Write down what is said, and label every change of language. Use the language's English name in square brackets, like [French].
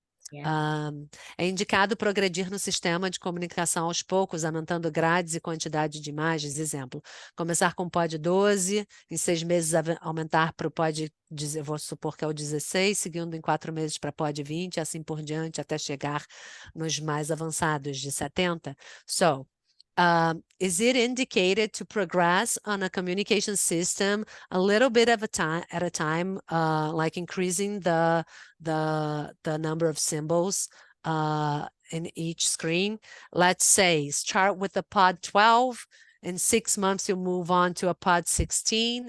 [Portuguese] Yeah. É indicado progredir no sistema de comunicação aos poucos, aumentando grades e quantidade de imagens. Exemplo, começar com pod 12, em 6 meses aumentar para o pod, eu vou supor que é o 16, seguindo em 4 meses para pod 20, e assim por diante, até chegar nos mais avançados, de 70. [English] So, is it indicated to progress on a communication system a little bit of a time at a time, like increasing the number of symbols in each screen? Let's say start with the pod 12. In 6 months, you move on to a pod 16.